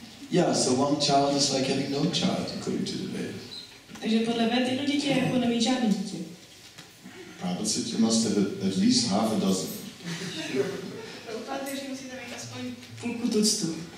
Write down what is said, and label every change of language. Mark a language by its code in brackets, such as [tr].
[en] Yeah, so one child is like having no child, according to the Vedas. [cs] Takže podle Ved jedno dítě je jako nemít žádné dítě. [en] Prabhupada said you must have at least half a dozen. [cs] Takže musíte mít aspoň půlku tuctu.